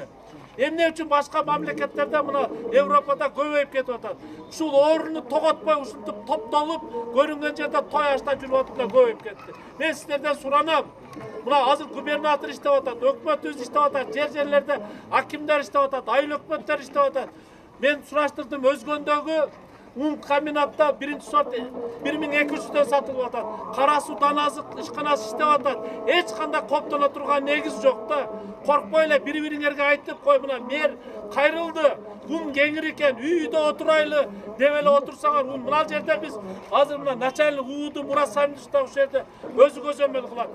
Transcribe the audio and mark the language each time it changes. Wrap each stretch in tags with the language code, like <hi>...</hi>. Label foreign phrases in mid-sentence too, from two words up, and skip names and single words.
<ky>Эмне үчүн башка мамлекеттерде мына Европада көбөйүп кетип атат. Ушул орунду тоготпой ушинтип топтолуп, көрүнгөн жерде той ашта жүрүп атып да көбөйүп кетти. Мен силерден суранам. Мына азыр губернатор иштеп атат, өкмөт өзү иштеп атат, жерлерде акимдер иштеп атат, айыл өкмөттөр иштеп атат. Мен сураштырдым, өзгөндөгү un комбинатта биринчи сорт 1200'den satılıp atat. Karasu danazık ишканасы иштеп атат. Эч кандай коптоно турган негиз жок да. Коркпой эле бири-бириңерге айтып кой, мына мэр кайрылды. Un кеңир экен, үйдө отурайлы деп эле отурсаңар, мына жерде биз азыр мына начальник ууду Мурат Самидович ушул жерде өзү көзөмөл кылат.</ky>